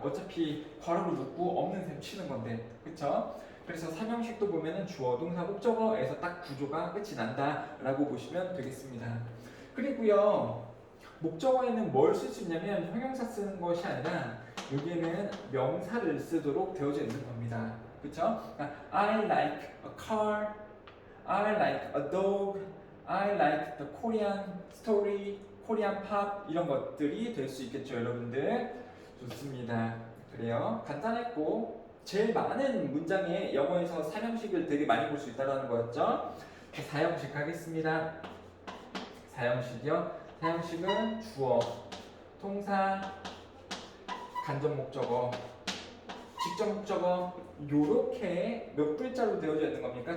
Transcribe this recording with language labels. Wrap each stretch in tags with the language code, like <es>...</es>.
<ko>어차피 괄호를 묶고 없는 셈 치는 건데, 그쵸? 그래서 3형식도 보면은 주어, 동사, 목적어에서 딱 구조가 끝이 난다라고 보시면 되겠습니다. 그리고요, 목적어에는 뭘 쓸 수 있냐면 형용사 쓰는 것이 아니라 여기에는 명사를 쓰도록 되어져 있는 겁니다. 그쵸?</ko> <en>I like a car, I like a dog, I like the Korean story, Korean pop</en> <ko>이런 것들이 될 수 있겠죠, 여러분들. 좋습니다. 그래요. 간단했고 제일 많은 문장에 영어에서 3형식을 되게 많이 볼 수 있다는 거였죠. 4형식 가겠습니다. 4형식이요. 4형식은 주어, 동사, 간접 목적어, 직접 목적어 요렇게 몇 글자로 되어져 있는 겁니까?</ko>